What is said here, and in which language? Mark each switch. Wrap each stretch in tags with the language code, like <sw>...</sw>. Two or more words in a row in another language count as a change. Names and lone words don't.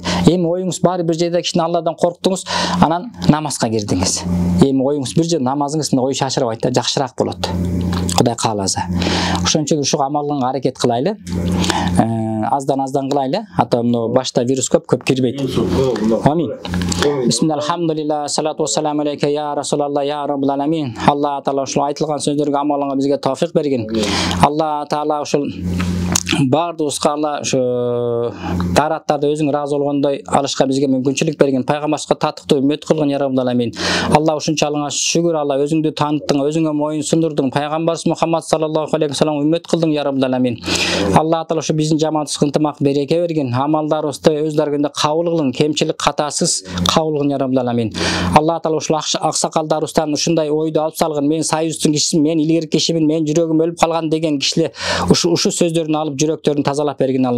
<ky>Эми оюңуз баары бир жерде кичине Алладан корктуңуз, анан намазга кирдиңиз. Эми оюңуз бир жерде намазыңыз ой чачырабайт да, жакшыраак болот. Кудай кааласа. Ошон үчүн ушу амалга аракет кылайлы. Аздан кылайлы. Ата мына башта вирус көп кирбейт.</ky> <ar>Амин. بسم الله، الحمد لله، الصلاة والسلام عليك يا رسول الله، يا رب العالمين.</ar> <ky>Алла таала ушул айтылган сөздөргө амалга бизге тавфик берген. Алла таала ушул бардыбызга Алла ушу дараттарды өзүң ыраазы болгондой алышка бизге мүмкүнчүлүк берген. Пайгамбарга татыктуу үммөт кылган</ky> <ar>يا رب العالمين.</ar> <ky>Алла ушунчалыгыңа шүгүр, Алла өзүңдү таныттың, өзүңө моюн сундурдуң. Пайгамбарыбыз Мухаммад</ky> <ar>صلى الله عليه وسلم</ar> <ky>үммөт кылдың</ky> <ar>يا رب العالمين.</ar> <ky>Алла таала ушу биздин жамаатыбызга ынтымак береке берген. Амалдарыбызды өз даргында кабыл кылгын, кемчилик катасыз кабыл кылгын</ky> <ar>يا رب العالمين.</ar> <ky>Алла таала ушул аксакалдарыбыздан ушундай ойду алып салгын. Мен союздун кишисимин, мен илгерки кишимин, мен жүрөгүм өлүп калган деген кишилер ушу сөздөрүн алып жүрөктөрүн тазалап берген Алла.</ky>